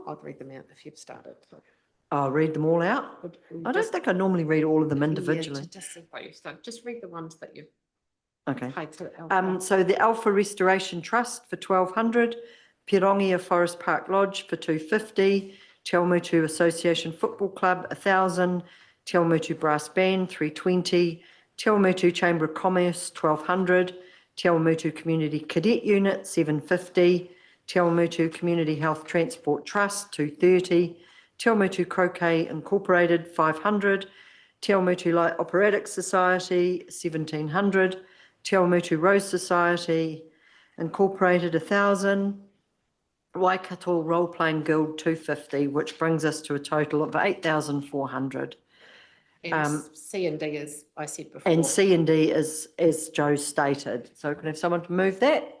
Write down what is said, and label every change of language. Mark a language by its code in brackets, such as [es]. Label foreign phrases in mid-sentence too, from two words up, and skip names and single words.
[en] I'll read them out if you've started. I'll read them all out. I don't think I normally read all of them individually. Just see what you've started. Just read the ones that you've Okay. paid to Alpha. So the Alpha Restoration Trust for 1,200, Pirongia Forest Park Lodge for 250, Te Awamutu Association Football Club 1,000, Te Awamutu Brass Band 320, Te Awamutu Chamber of Commerce 1,200, Te Awamutu Community Cadet Unit 750, Te Awamutu Community Health Transport Trust 230, Te Awamutu Croquet Incorporated 500, Te Awamutu Light Operatic Society 1,700, Te Awamutu Rose Society Incorporated 1,000, Waikato Role Playing Guild 250, which brings us to a total of 8,400. And C and D, as I said before. And C and D is as Joe stated. So can I have someone to move that?